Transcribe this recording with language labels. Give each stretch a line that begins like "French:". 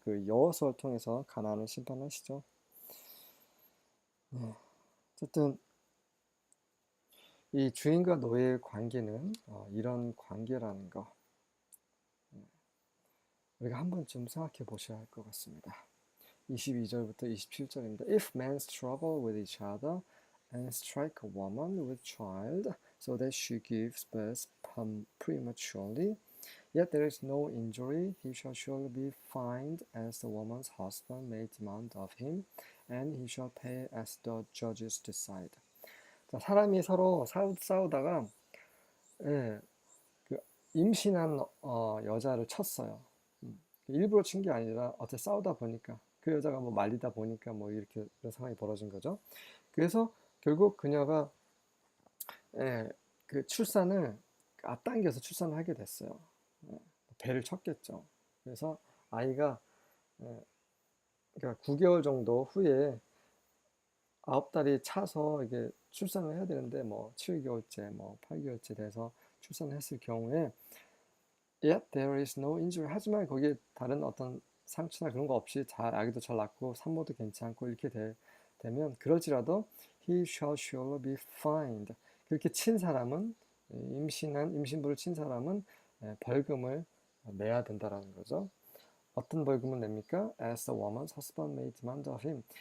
Korean: 그 여호수아를 통해서 가나안을 심판하시죠. 어쨌든 이 주인과 노예의 관계는 이런 관계라는 거 우리가 한 번쯤 생각해 보셔야 할 것 같습니다. 22절부터 27절입니다.
English: If men struggle with each other and strike a woman with child so that she gives birth prematurely, yet there is no injury, he shall surely be fined as the woman's husband may demand of him, and he shall pay as the judges decide.
Korean: 자, 사람이 서로 싸우다가 예, 그 임신한 여자를 쳤어요. 일부러 친 게 아니라 어떻게 싸우다 보니까 그 여자가 뭐 말리다 보니까 뭐 이렇게 이런 상황이 벌어진 거죠. 그래서 결국 그녀가 그 출산을 앞당겨서 출산을 하게 됐어요. 배를 쳤겠죠. 그래서 아이가 그러니까 9개월 정도 후에 9달이 차서 이게 출산을 해야 되는데 뭐 7개월째 뭐 8개월째 돼서 출산을 했을 경우에
English: yet there is no injury.
Korean: 하지만 거기에 다른 어떤 상처나 그런 거 없이 아기도 잘 낳고 산모도 괜찮고 이렇게 되면 그럴지라도
English: he shall surely be fined.
Korean: 그렇게 친 사람은 임신부를 친 사람은 벌금을 내야 된다라는 거죠. 어떤 벌금을 냅니까?
English: As the woman's husband may demand of him.